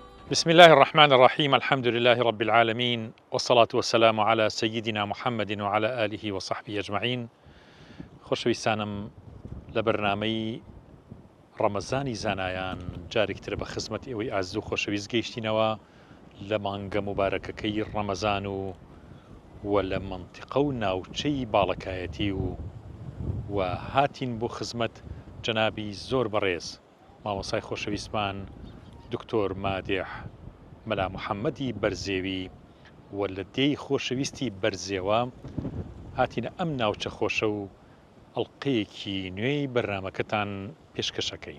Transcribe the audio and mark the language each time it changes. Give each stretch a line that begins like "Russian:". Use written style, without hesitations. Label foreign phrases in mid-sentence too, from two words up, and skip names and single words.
Arabic: بسم الله الرحمن الرحيم. الحمد لله رب العالمين، والصلاة والسلام على سيدنا محمد وعلى آله وصحبه أجمعين.
Central Kurdish: خۆشەویستانم لە بەرنامەی ڕەمەزانی زانایان جارێکتر بە خزمەت ئێوەی ئازیز و خۆشەویست گەیشتینەوە لە مانگە مبارەکەکەی ڕەمەزان و لە منتیقە و ناوچەی باڵەکایەتی و هاتین بۆ خزمەت جەنابی زۆر بەڕێز مامۆسای خۆشەویستمان دکتۆر مادح مەلا محەممەدی بەرزێوی و لە دێی خۆشەویستی بەرزێوە هاتینە ئەم ناوچە خۆشە و ئەڵلقەیەکی نوێی بەرنمەکەتان پێشکەشەکەین.